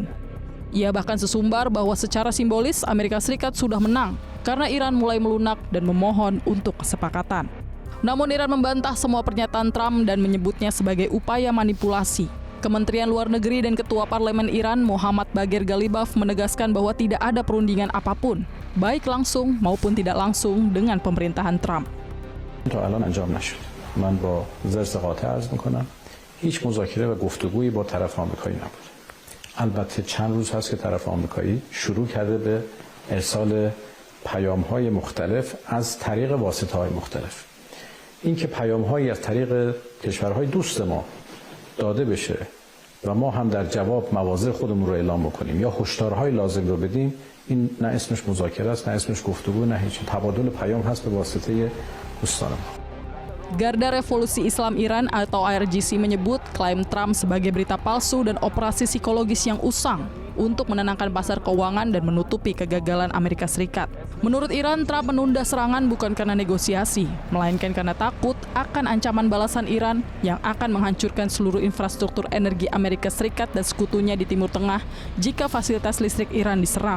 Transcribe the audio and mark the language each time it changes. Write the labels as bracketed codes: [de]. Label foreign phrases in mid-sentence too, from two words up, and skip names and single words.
[id] Ia bahkan sesumbar bahwa secara simbolis Amerika Serikat sudah menang karena Iran mulai melunak dan memohon untuk kesepakatan. Namun Iran membantah semua pernyataan Trump dan menyebutnya sebagai upaya manipulasi. Kementerian Luar Negeri dan Ketua Parlemen Iran Mohammad Bagher Ghalibaf menegaskan bahwa tidak ada perundingan apapun, baik langsung maupun tidak langsung dengan pemerintahan Trump. [fa] تا الان انجام نشد. من با زرس قاطع عرض میکنم هیچ مذاکره و گفتگویی با طرف آمریکایی نبود. البته چند روز هست که طرف آمریکایی شروع کرده به ارسال پیام‌های مختلف از طریق واسطه‌های مختلف. این که پیام‌هایی از طریق کشورهای دوست ما داده بشه و ما هم در جواب مواضع خودمون رو اعلام بکنیم یا هشدارهای لازم رو بدیم، این نه اسمش مذاکره است، نه اسمش گفتگو، نه هیچ. تبادل پیام هست به واسطه دوستان ما. [id] Garda Revolusi Islam Iran atau IRGC menyebut klaim Trump sebagai berita palsu dan operasi psikologis yang usang untuk menenangkan pasar keuangan dan menutupi kegagalan Amerika Serikat. Menurut Iran, Trump menunda serangan bukan karena negosiasi, melainkan karena takut akan ancaman balasan Iran yang akan menghancurkan seluruh infrastruktur energi Amerika Serikat dan sekutunya di Timur Tengah jika fasilitas listrik Iran diserang.